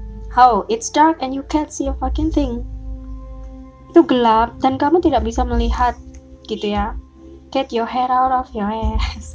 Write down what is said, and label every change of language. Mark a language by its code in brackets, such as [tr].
[en] How it's dark and you can't see a fucking thing. [id] Itu gelap dan kamu tidak bisa melihat gitu ya. [en] Get your hair out of your ass.